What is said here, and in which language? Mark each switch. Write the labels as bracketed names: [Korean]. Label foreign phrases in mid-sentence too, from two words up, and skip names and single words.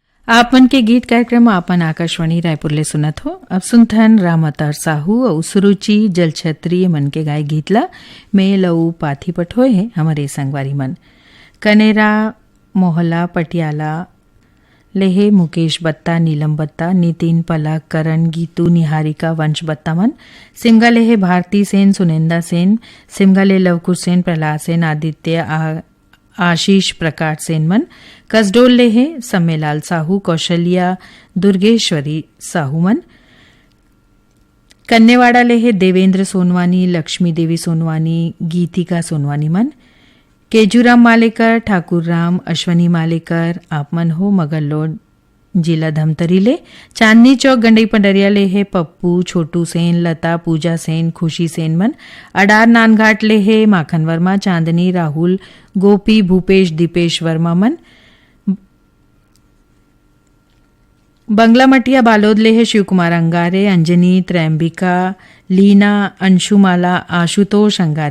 [Chhattisgarhi] आपन के गीत कार्यक्रम आपन आकाशवाणी रायपुर ले सुनत हो। अब सुनथन राम अवतार साहू और सुरुचि जल क्षत्रिय मन के गाय गीतला में लऊ पाथी पठोए है हमारे संगवारी मन कनेरा मोहल्ला पटियाला लेहे मुकेश बत्ता नीलम बत्ता नितिन पलक करण गीतू निहारिका वंश बत्ता मन सिमगा लेहे भारती सेन सुनेंदा सेन सिमगा ले लवकुश सेन प्रहलाद सेन आदित्य आशीष प्रकाश सेन मन कसडोल लेहे सम्मेलाल साहू कौशल्या दुर्गेश्वरी साहू मन कन्नेवाड़ा लेहे देवेंद्र सोनवानी लक्ष्मी देवी सोनवानी गीतिका सोनवानी मन केजूराम मालेकर ठाकुर राम अश्वनी मालेकर आपमन हो मगरलोड जिला धमतरी ले चांदनी चौक गंडई पंडरिया ले है पप्पू छोटू सेन लता पूजा सेन खुशी सेन मन अडार नानघाट ले है माखन वर्मा चांदनी राहुल गोपी भूपेश दीपेश वर्मा मन बंगला मटिया बालोद ले है शिव कुमार अंगारे अंजनी त्रैम्बिका लीना अंशुमाला आशुतोष अंगारे